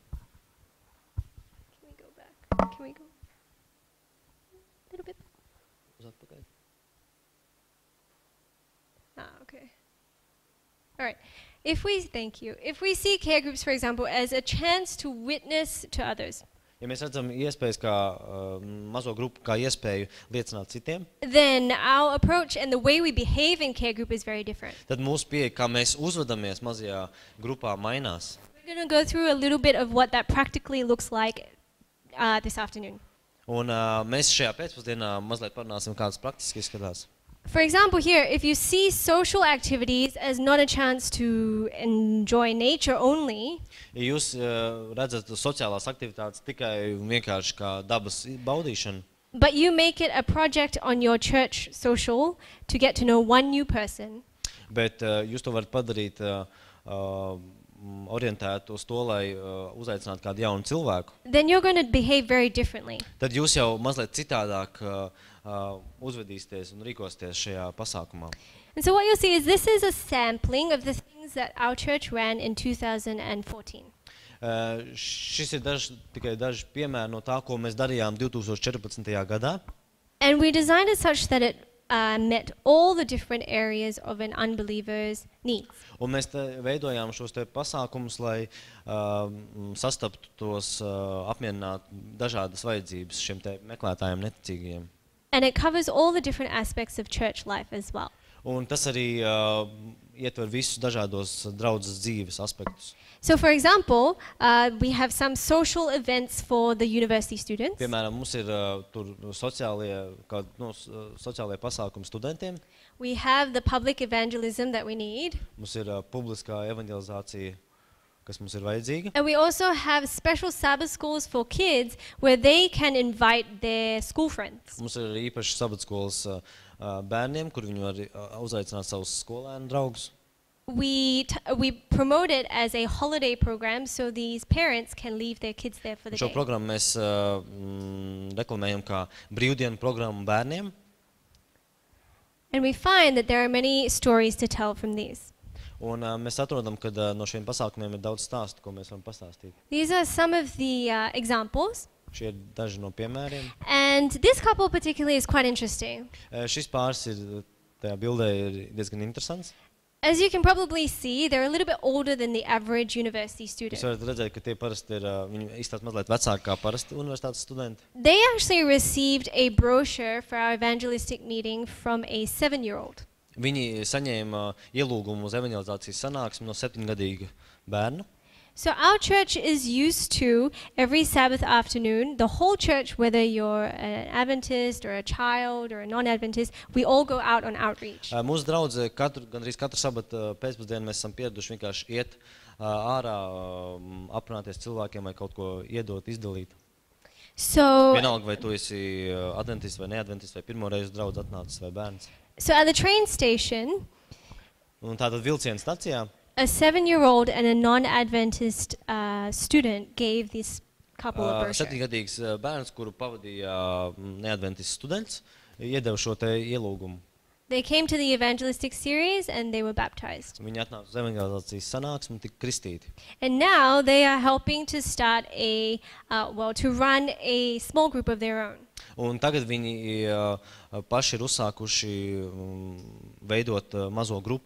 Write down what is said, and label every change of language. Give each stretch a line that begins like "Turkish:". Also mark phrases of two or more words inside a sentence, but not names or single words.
English: Can we go back? Can we go a little bit? Okay. All right. If we see care groups, for example, as a chance to witness to others,
Latvian: Ja mēs redzam iespējas kā mazo grupu, kā iespēju liecināt citiem,
English: then our approach and the way we behave in care group is very different.
Latvian: Tad mūsu pieeja, kā mēs uzvedamies mazajā grupā, mainās.
English: We're going to go through a little bit of what that practically looks like this afternoon.
Latvian: Un mēs šajā pēcpusdienā mazliet parunāsim, kādas praktiski izskatās.
English: For example, here, if you see social activities as not a chance to enjoy nature only,
Latvian: Ja jūs redzat sociālās aktivitātes tikai un vienkārši kā dabas baudīšanu,
English: but you make it a project on your church social to get to know one new person,
Latvian: bet jūs to varat padarīt orientēt uz to, lai uzaicinātu kādu jaunu cilvēku,
English: then you're going to behave very differently.
Latvian: tad jūs jau mazliet citādāk uzvedīsieties un rīkosieties šajā pasākumā.
English: And so what you'll see is this is a sampling of the things that our church ran in 2014.
Latvian: Šis ir tikai daži piemēri no tā, ko mēs darījām 2014. gadā.
English: And we designed it such that it met all the different areas of an unbeliever's needs.
Latvian: Un mēs veidojām šos te pasākumus, lai sastaptu tos, apmierinātu dažādas vajadzības šiem te meklētājiem neticīgajiem.
English: And it covers all the different aspects of church life as well.
Latvian: Un tas arī ietver visus dažādos draudzes dzīves aspektus.
English: So for example, we have some social events for the university students.
Latvian: Piemēram, mums ir tur sociālie pasākumi studentiem.
English: We have the public evangelism that we need.
Latvian: Mums ir publiskā evangelizācija, kas mums ir vajadzīga.
English: And we also have special Sabbath schools for kids where they can invite their school friends.
Latvian: Mums ir īpaši sabatskolas bērniem, kur viņi var uzaicināt savus skolēnu draugus.
English: We promote it as a holiday program so these parents can leave their kids there for the
Latvian: Šo
English: day.
Latvian: programmu mēs reklamējam kā brīvdienu programmu bērniem.
English: And we find that there are many stories to tell from these.
Latvian: Un mēs atrodam, ka no šiem pasākumiem ir daudz stāstu, ko mēs varam pastāstīt.
English: These are some of the examples.
Latvian: Šie ir daži no piemēriem.
English: And this couple particularly is quite interesting.
Latvian: Šis pāris ir, tajā bildē ir diezgan interesants.
English: As you can probably see, they're a little bit older than the average university student.
Latvian: Jūs varat redzēt, ka tie parasti ir, viņi izstāst mazliet vecāki kā parasti universitātes studenti.
English: They actually received a brochure for our evangelistic meeting from a 7-year-old.
Latvian: Viņi saņēma ielūgumu uz evangelizācijas sanāksmi no 7-gadīga bērna.
English: So our church is used to, every Sabbath afternoon, the whole church, whether you're an Adventist or a child or a non-Adventist, we all go out on outreach.
Latvian: Mūsu draudze gandrīz katru sabatu pēcpusdienu mēs esam pieraduši vienkārši iet ārā, aprunāties cilvēkiem vai kaut ko iedot, izdalīt.
English: So,
Latvian: Vienalga, vai tu esi adventists vai neadventists, vai pirmo reizi draudz atnācis vai bērns.
English: so at the train station,
Latvian: Un tātad vilciena stacijā
English: a 7-year-old and a non-Adventist student gave this couple a brochure.
Latvian: 7-gadīgs bērns, kuru pavadīja neadventists students, iedeva šo te ielūgumu.
English: They came to the evangelistic series and they were baptized.
Latvian: Viņi atnāca uz evangelizācijas sanāksmi un tika kristīti.
English: And now they are helping to start to run a small group of their own.
Latvian: Un tagad viņi paši ir uzsākuši veidot mazo grupu.